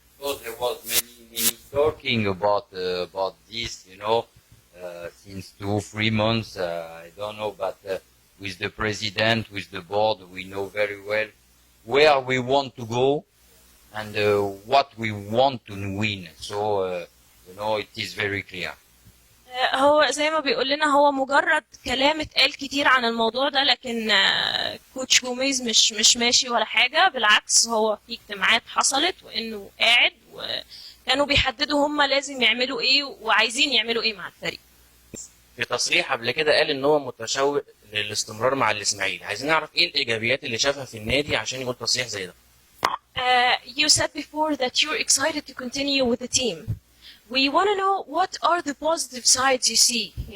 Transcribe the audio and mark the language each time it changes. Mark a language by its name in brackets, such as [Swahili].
[English] So there was many talking about this, since 2-3 months. I don't know, but with the president, with the board, we know very well where we want to go and what we want to win. So it is very clear. [Arabic] هو زي ما بيقول لنا هو مجرد كلام اتقال كتير عن الموضوع ده، لكن كوتش جوميز مش ماشي ولا حاجة. بالعكس هو في اجتماعات حصلت وانه قاعد وكانوا بيحددوا هم لازم يعملوا ايه وعايزين يعملوا ايه مع الفريق. في تصريح قبل كده قال ان هو متشوق للاستمرار مع الاسماعيلي. عايزين نعرف ايه الايجابيات اللي شافها في النادي عشان يقول تصريح زي ده. [English] You said before that you're excited to continue with the team. We want to know what are the positive sides you see,